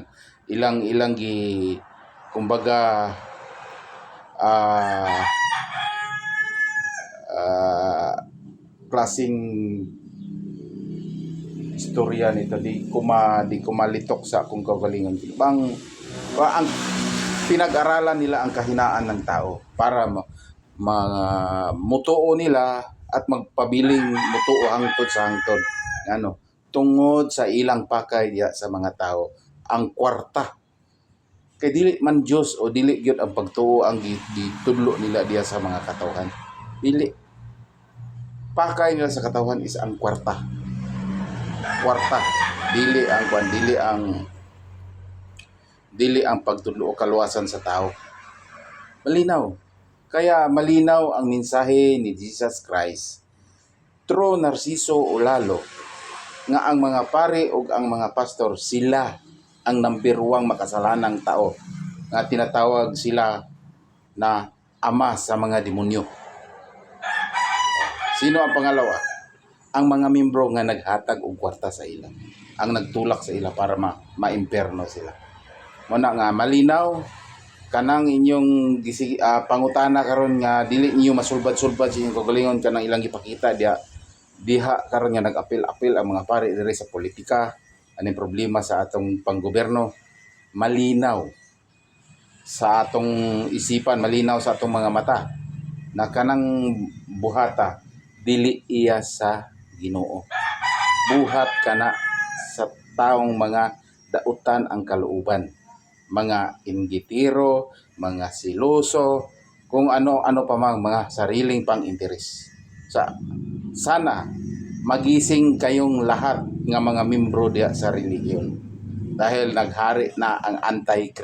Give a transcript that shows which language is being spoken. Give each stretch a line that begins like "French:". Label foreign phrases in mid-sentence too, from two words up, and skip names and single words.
Cebuano: Ilang kumbaga klaseng istorya nito, di ko malitok sa akong kagalingan.
Filipino: Ang pinag-aralan nila ang kahinaan ng tao
Cebuano: para mutuo nila at magpabiling mutuo hangtod sa hangtod. Tungod sa ilang pakay diya sa mga tao, ang kwarta. Kay dili man Diyos o dili gyud ang pagtuo ang gitudlo nila diya sa mga katawhan. Dili. Pakay nila sa katawhan is ang kwarta. Kwarta. Dili ang pagtudlo o kaluwasan sa tao. Malinaw. Kaya malinaw ang mensahe ni Jesus Christ through Narciso o Lalo nga ang mga pare o ang mga pastor, sila ang number 1 makasalanang tao, nga tinatawag sila na ama sa mga demonyo.
Filipino: Sino ang pangalawa?
Cebuano: Ang mga membro nga naghatag og kwarta sa ila, ang nagtulak sa ila para maimperno sila. Muna nga malinaw kanang inyong pangutana karon nga dili niyo masulbad-sulbad sa inyong kagalingon kanang ilang gipakita diha karon nga nag-apil-apil ang mga pare diri sa politika, aning problema sa atong panggobyerno. Malinaw sa atong isipan, malinaw sa atong mga mata na kanang buhata dili iya sa Ginoo. Buhat kana sa taong mga dautan ang kalooban, mga inggitiro, mga siloso,
Filipino: kung ano-ano pa mga sariling pang-interes. Sana magising kayong lahat nga mga membro diya sa relihiyon, dahil naghari na ang Anti-Kristo.